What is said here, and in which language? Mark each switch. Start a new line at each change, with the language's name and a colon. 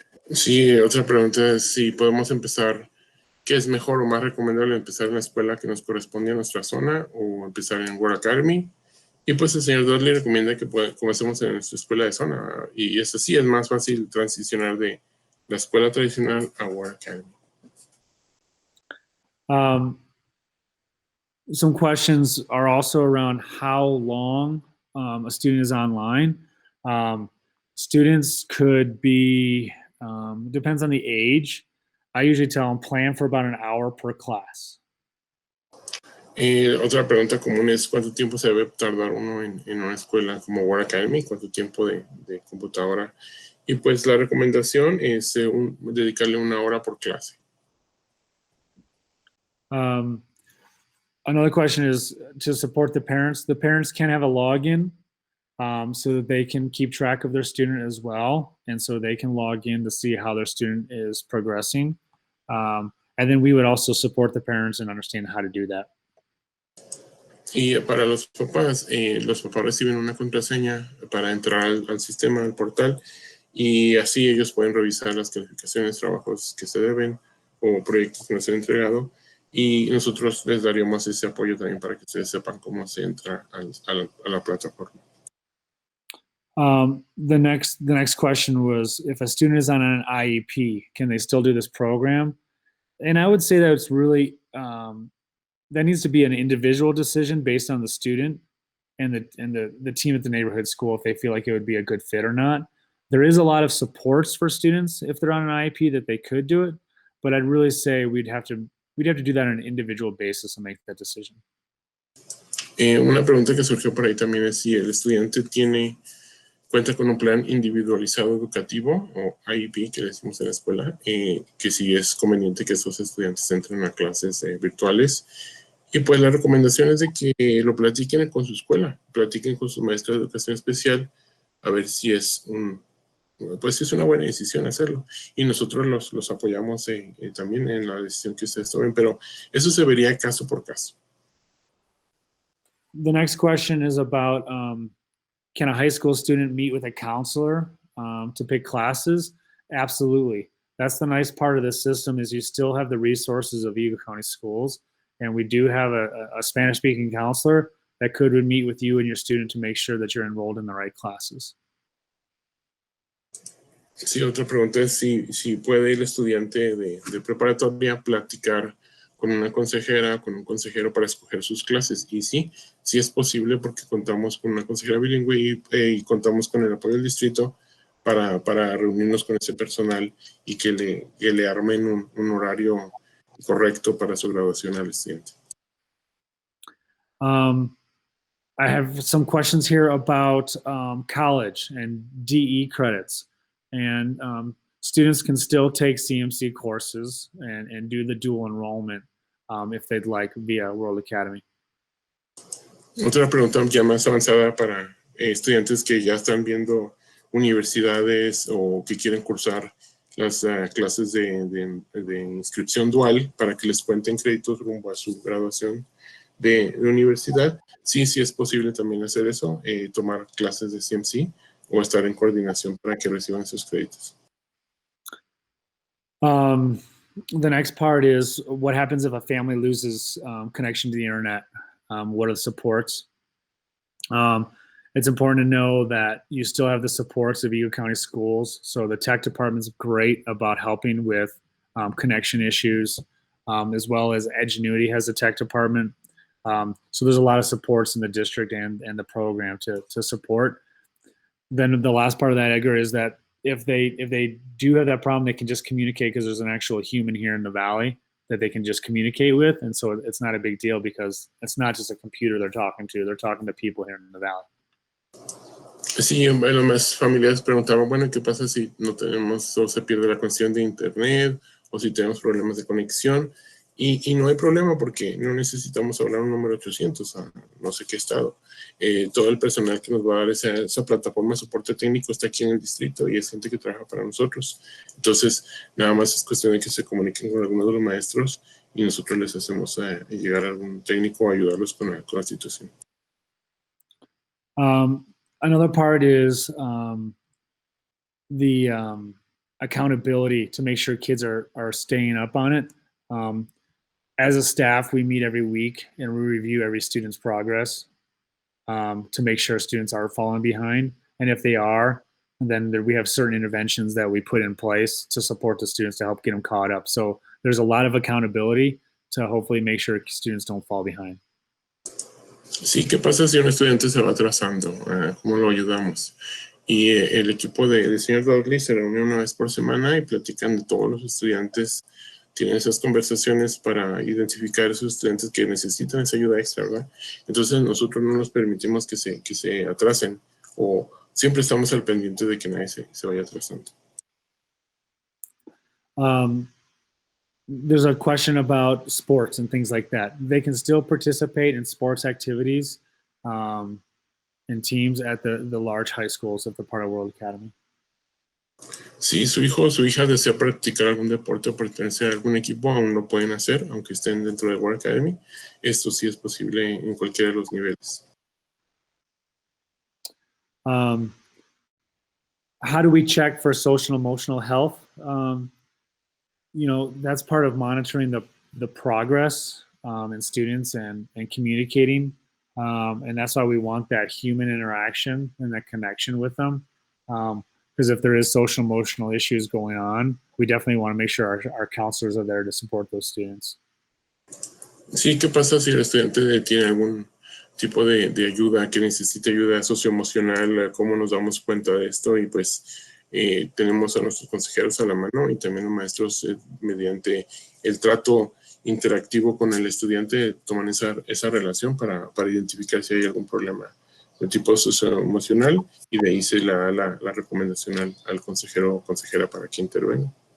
Spanish: Sí, otra pregunta es si podemos empezar, ¿qué es mejor o más recomendable empezar en la escuela que nos corresponde a nuestra zona o empezar en World Academy? Y pues el señor Dudley recomienda que comencemos en nuestra escuela de zona. Y es así, es más fácil transicionar de la escuela tradicional a World Academy.
English: Some questions are also around how long a student is online. Students could be, depends on the age. I usually tell them plan for about an hour per class.
Spanish: Otra pregunta común es cuánto tiempo se debe tardar uno en una escuela como World Academy, cuánto tiempo de computadora. Y pues la recomendación es dedicarle una hora por clase.
English: Another question is to support the parents. The parents can have a login so that they can keep track of their student as well. And so they can log in to see how their student is progressing. And then we would also support the parents and understand how to do that.
Spanish: Y para los papás reciben una contraseña para entrar al sistema, al portal, y así ellos pueden revisar las calificaciones, trabajos que se deben o proyectos que nos han entregado, y nosotros les daríamos ese apoyo también para que ustedes sepan cómo se entra a la plataforma.
English: The next question was, if a student is on an IEP, can they still do this program? And I would say that it's really that needs to be an individual decision based on the student and the team at the neighborhood school if they feel like it would be a good fit or not. There is a lot of supports for students if they're on an IEP that they could do it, but I'd really say we'd have to do that on an individual basis and make that decision.
Spanish: Una pregunta que surgió por ahí también es si el estudiante cuenta con un plan individualizado educativo o IEP que le decimos en la escuela, que si es conveniente que esos estudiantes entren a clases virtuales. Y pues la recomendación es de que lo platiquen con su escuela, platiquen con su maestra de educación especial, a ver si es una buena decisión hacerlo. Y nosotros los apoyamos también en la decisión que ustedes tomen, pero eso se vería caso por caso.
English: The next question is about, can a high school student meet with a counselor to pick classes? Absolutely. That's the nice part of this system is you still have the resources of Eagle County Schools, and we do have a Spanish-speaking counselor, that would meet with you and your student to make sure that you're enrolled in the right classes.
Spanish: Sí, otra pregunta es si puede el estudiante de preparatoria platicar con una consejera, con un consejero para escoger sus clases. Y sí es posible porque contamos con una consejera bilingüe y contamos con el apoyo del distrito para reunirnos con ese personal y que le armen un horario correcto para su graduación al estudiante.
English: I have some questions here about college and DE credits. And students can still take CMC courses and do the dual enrollment if they'd like via World Academy.
Spanish: Otra pregunta ya más avanzada para estudiantes que ya están viendo universidades o que quieren cursar las clases de inscripción dual para que les cuenten créditos rumbo a su graduación de universidad. Sí es posible también hacer eso, tomar clases de CMC o estar en coordinación para que reciban esos créditos.
English: The next part is what happens if a family loses connection to the internet? What are the supports? It's important to know that you still have the supports of Eagle County Schools. So the tech department's great about helping with connection issues, as well as Edgenuity has a tech department. So there's a lot of supports in the district and the program to support. Then the last part of that, Edgar, is that if they do have that problem, they can just communicate because there's an actual human here in the Valley that they can just communicate with. And so it's not a big deal because it's not just a computer they're talking to people here in the Valley.
Spanish: Sí, las familias preguntaban, bueno, ¿qué pasa si no tenemos o se pierde la conexión de internet o si tenemos problemas de conexión? Y no hay problema porque no necesitamos hablar un número 800 a no sé qué estado. Todo el personal que nos va a dar esa plataforma de soporte técnico está aquí en el distrito y es gente que trabaja para nosotros. Entonces, nada más es cuestión de que se comuniquen con algunos de los maestros y nosotros les hacemos llegar a algún técnico o ayudarlos con la situación.
English: Another part is the accountability to make sure kids are staying up on it. As a staff, we meet every week and we review every student's progress to make sure students are falling behind. And if they are, then we have certain interventions that we put in place to support the students to help get them caught up. So there's a lot of accountability to hopefully make sure students don't fall behind.
Spanish: Sí, ¿qué pasa si un estudiante se va atrasando? ¿Cómo lo ayudamos? Y el equipo del señor Dudley se reúne una vez por semana y platican de todos los estudiantes. Tienen esas conversaciones para identificar a esos estudiantes que necesitan esa ayuda extra, ¿verdad? Entonces nosotros no nos permitimos que se atrasen o siempre estamos al pendiente de que nadie se vaya atrasando.
English: There's a question about sports and things like that. They can still participate in sports activities and teams at the large high schools if they're part of World Academy.
Spanish: Si su hijo o su hija desea practicar algún deporte o pertenecer a algún equipo, aún lo pueden hacer, aunque estén dentro de World Academy. Esto sí es posible en cualquiera de los niveles.
English: How do we check for social and emotional health? That's part of monitoring the progress in students and communicating. And that's why we want that human interaction and that connection with them. Because if there is social emotional issues going on, we definitely want to make sure our counselors are there to support those students.
Spanish: Sí, ¿qué pasa si el estudiante tiene algún tipo de ayuda, que necesita ayuda socioemocional? ¿Cómo nos damos cuenta de esto? Y pues tenemos a nuestros consejeros a la mano y también los maestros mediante el trato interactivo con el estudiante toman esa relación para identificar si hay algún problema de tipo socioemocional y de ahí se la recomendación al consejero o consejera para que intervenga.